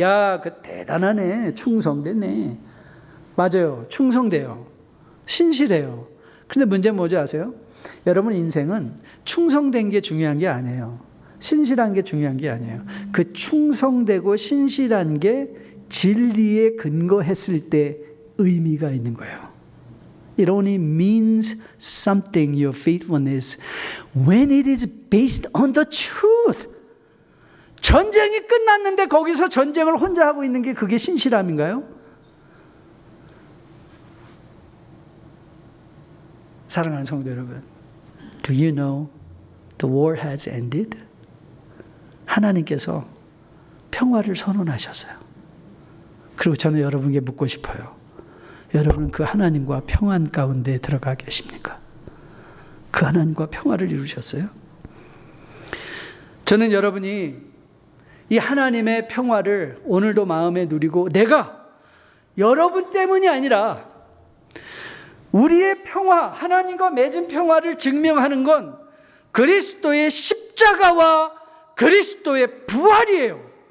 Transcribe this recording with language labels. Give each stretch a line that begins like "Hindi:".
Korean: 야, 그 대단하네. 충성됐네. 맞아요. 충성돼요. 신실해요. 근데 문제는 뭔지 아세요? 여러분 인생은 충성된 게 중요한 게 아니에요. 신실한 게 중요한 게 아니에요. 그 충성되고 신실한 게 진리에 근거했을 때 의미가 있는 거예요.
English: It only means something, your faithfulness, when it is based on the truth.
Korean: 전쟁이 끝났는데 거기서 전쟁을 혼자 하고 있는 게 그게 신실함인가요? 사랑하는 성도 여러분,
English: do you know the war has ended?
Korean: 하나님께서 평화를 선언하셨어요. 그리고 저는 여러분에게 묻고 싶어요. 여러분은 그 하나님과 평안 가운데 들어가 계십니까? 그 하나님과 평화를 이루셨어요? 저는 여러분이 이 하나님의 평화를 오늘도 마음에 누리고 내가 여러분 때문이 아니라 우리의 평화, 하나님과 맺은 평화를 증명하는 건 그리스도의 십자가와 그리스도의 부활이에요.